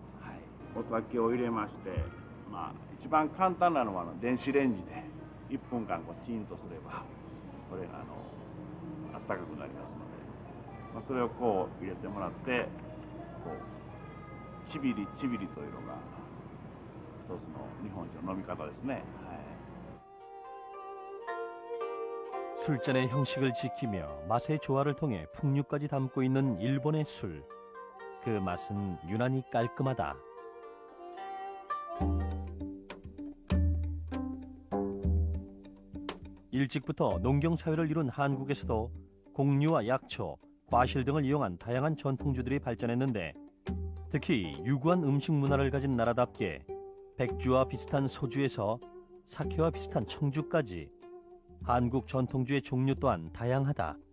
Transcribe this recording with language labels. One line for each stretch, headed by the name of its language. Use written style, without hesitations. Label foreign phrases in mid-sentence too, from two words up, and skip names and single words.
Japanese: はい、お酒を入れまして、一番簡単なのは電子レンジで1分間チンとすればこれがあったかくなりますので、それをこう入れてもらってこうちびりちびりというのが一つの日本酒の飲み方ですね。はい、
Korean: 술잔의 형식을 지키며 맛의 조화를 통해 풍류까지 담고 있는 일본의 술. 그 맛은 유난히 깔끔하다. 일찍부터 농경사회를 이룬 한국에서도 곡류와 약초, 과실 등을 이용한 다양한 전통주들이 발전했는데, 특히 유구한 음식 문화를 가진 나라답게 백주와 비슷한 소주에서 사케와 비슷한 청주까지 한국 전통주의 종류 또한 다양하다.